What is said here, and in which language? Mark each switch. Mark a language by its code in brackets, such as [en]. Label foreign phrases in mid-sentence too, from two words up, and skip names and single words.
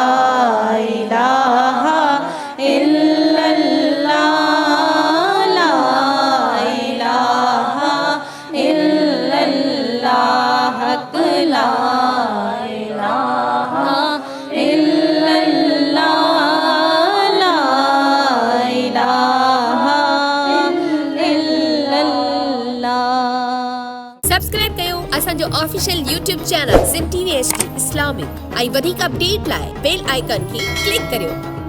[ar] الہ الا اللہ، لا الہ الا اللہ، حق لا الہ الا اللہ، لا الہ الا اللہ۔ [sd] سبسڪرائب कयो असांजो [en] official YouTube channel [sd] ज़िम TV HD इस्लामिक ऐं वधीक अपडेट लाइ [en] bell icon [sd] खे क्लिक करियो।